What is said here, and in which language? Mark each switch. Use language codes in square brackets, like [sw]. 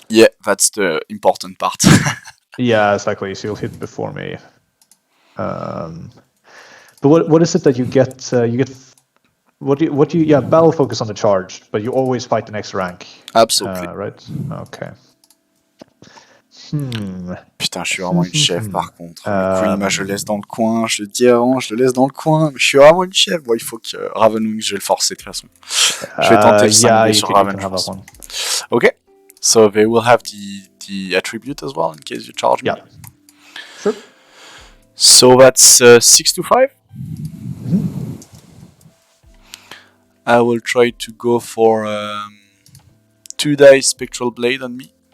[en] Yeah, that's the important part. Yeah, exactly. So you'll hit before me. But what is it that you get? You get what do you? Yeah, battle focus on the charge, but you always fight the next rank. Absolutely. Right. Okay. [fr] Putain, je suis vraiment une chef par contre. Le Kulima, je le laisse dans le coin. Je le dis avant, je le laisse dans le coin. Mais je suis vraiment une chef. Bon, il faut que Ravenwing, je vais le forcer de toute façon. Je vais tenter le 5 sur Raven, je pense. [en] Okay. So they will have the attribute as well in case you charge me. Yeah. Sure. So that's 6 to 5. I will try to go for 2 dice Spectral Blade on me.